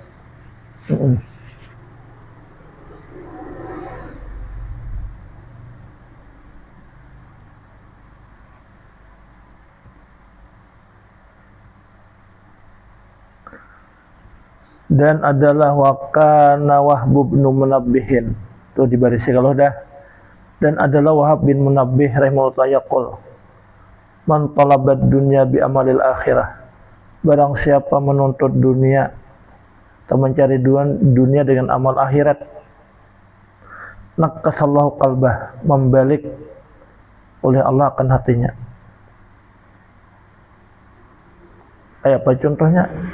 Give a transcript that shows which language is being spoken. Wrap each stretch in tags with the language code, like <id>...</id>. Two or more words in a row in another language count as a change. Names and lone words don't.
<id>Dan adalah wakana Wahb bin Munabbihin. Tuh dibarisi kalau dah. Dan adalah</id> <ar>Wahab bin Munabbih رحمه الله يقول، من طلب الدنيا بعمل الآخرة.</ar> <id>Barang siapa menuntut dunia atau mencari dunia dengan amal akhirat,</id> <ar>نكس الله قلبه,</ar> <id>membalik oleh Allah akan hatinya. Kayak apa contohnya?</id>